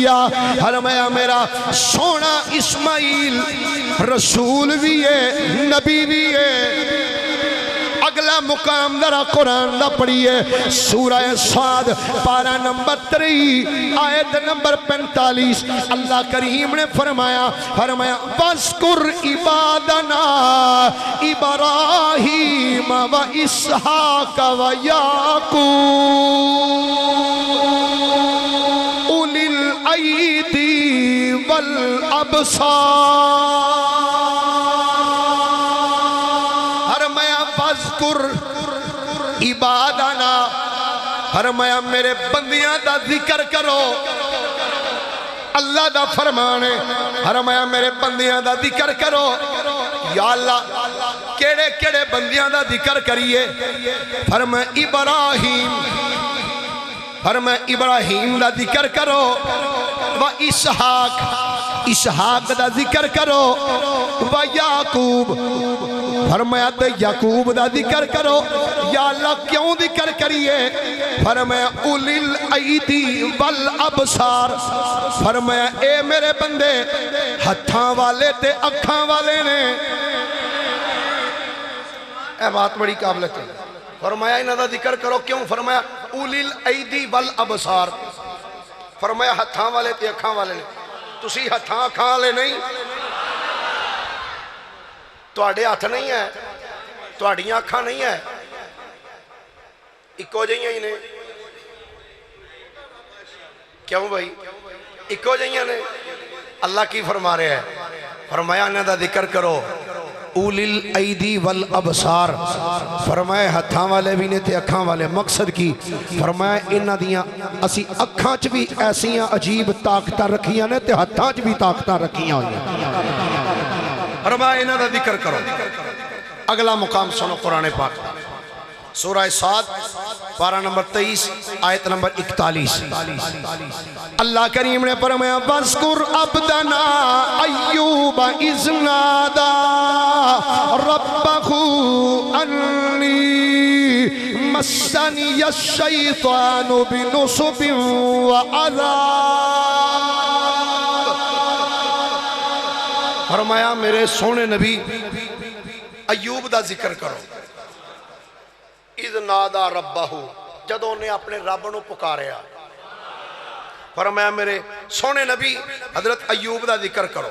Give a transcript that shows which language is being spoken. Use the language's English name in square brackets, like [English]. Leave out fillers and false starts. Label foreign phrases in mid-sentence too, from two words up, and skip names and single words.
[Urdu] فرمایا میرا سونا اسماعیل رسول بھی ہے، نبی بھی ہے۔ [Punjabi] اگلا مقام ذرا قرآن دا پڑھیے، سورہ صاد پارہ نمبر 3 آیت نمبر 45۔ اللہ کریم نے فرمایا [Arabic] وَاذْكُرْ عِبَادَنَا إِبْرَاهِيمَ وَإِسْحَاقَ وَيَعْقُوبَ أُولِي الْأَيْدِي وَالْأَبْصَارِ۔ [Punjabi] عبادنا، فرمایا میرے بندیاں دا ذکر کرو، اللہ دا فرمان ہے، فرمایا میرے بندیاں دا ذکر کرو۔ یا اللہ کیڑے کیڑے بندیاں دا ذکر کریے؟ فرمایا ابراہیم، فرمایا ابراہیم دا ذکر کرو، و اسحاق، اسحاق دا ذکر کرو، و یعقوب، فرمایا تے یعقوب دا ذکر کرو۔ یا اللہ کیوں ذکر کریے؟ فرمایا [Arabic] اولی الایدی والابصار، [Punjabi] فرمایا اے میرے بندے ہتھاں والے تے اکھاں والے نے۔ اے بات بڑی قابلت ہے۔ فرمایا انہاں دا ذکر کرو، کیوں؟ فرمایا [Arabic] اولی الایدی والابصار، [Punjabi] فرمایا ہتھاں والے تے اکھاں والے نے۔ تسی ہتھاں اکھاں والے نہیں، تواڈے ہاتھ نہیں ہے، تواڈیاں اکھاں نہیں ہے، اکو جہیاں ہی نے۔ کیوں بھائی؟ اکو جہیاں نے۔ اللہ کی فرما رہے ہیں؟ فرمایا انہاں دا ذکر کرو، [Arabic] اولی الایدی والابصار، [Punjabi] فرمایا ہتھاں والے بھی نے تے اکھاں والے۔ مقصد کی؟ فرمایا انہاں دیاں اسی اکھاں چ بھی ایسیاں عجیب طاقتاں رکھیاں نے تے ہتھاں چ بھی طاقتاں رکھیاں ہوئیاں۔ فرمایا انہاں دا ذکر کرو۔ اگلا مقام سنو قرآن پاک، سورہ صاد پارہ نمبر 23 آیت نمبر 41۔ اللہ کریم نے فرمایا [Arabic] وَاذْكُرْ عَبْدَنَا أَيُّوبَ إِذْ نَادَى رَبَّهُ أَنِّي مَسَّنِيَ الشَّيْطَانُ بِنُصُبٍ وَعَذَابٍ۔ [Punjabi] فرمایا میرے سونے نبی ایوب دا ذکر کرو، [Arabic] اذ نادا ربہ، [Punjabi] جدوں نے اپنے رب نو پکاریا۔ فرمایا میرے سونے نبی حضرت ایوب دا ذکر کرو۔